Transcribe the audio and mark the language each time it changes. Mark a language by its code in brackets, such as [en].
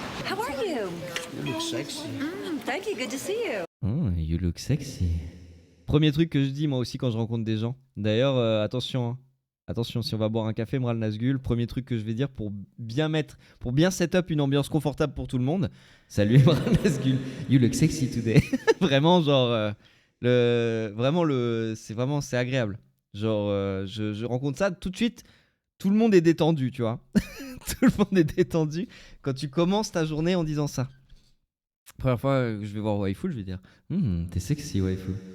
[en] How are you? You look sexy. Thank you. Good to see you. Oh, you look sexy. [fr] Premier truc que je dis moi aussi quand je rencontre des gens. D'ailleurs, attention, hein. Attention, si on va boire un café, Mral Nazgul, premier truc que je vais dire pour bien [en] set up [fr] une ambiance confortable pour tout le monde. Salut [en] Mral Nazgul, you look sexy today. [fr] Vraiment, genre, c'est agréable. Genre, je rencontre ça tout de suite. Tout le monde est détendu, tu vois. Tout le monde est détendu quand tu commences ta journée en disant ça. Première fois que je vais voir Waifu, je vais dire t'es sexy, Waifu.